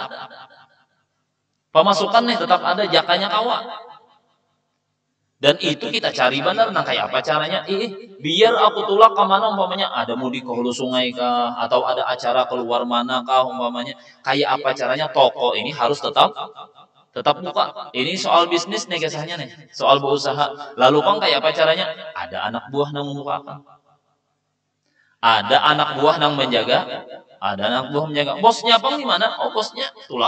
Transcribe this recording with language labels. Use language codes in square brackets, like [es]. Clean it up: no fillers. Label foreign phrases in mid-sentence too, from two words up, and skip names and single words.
[bjn] Pemasukan nih tetap ada, jakanya kawa. Dan itu kita cari benar, nah kayak apa caranya? Biar aku tulak ke mana umpamanya, ada mudik ke hulu sungai kah, atau ada acara keluar mana kah umpamanya. Kayak apa caranya? Toko ini harus tetap buka. Ini soal bisnis nih kisahnya nih, soal berusaha. Lalu kan kayak apa caranya? Ada anak buah yang membukakan. Ada anak buah yang menjaga, ada anak buah menjaga. Bosnya apa di mana? Oh, bosnya tulak.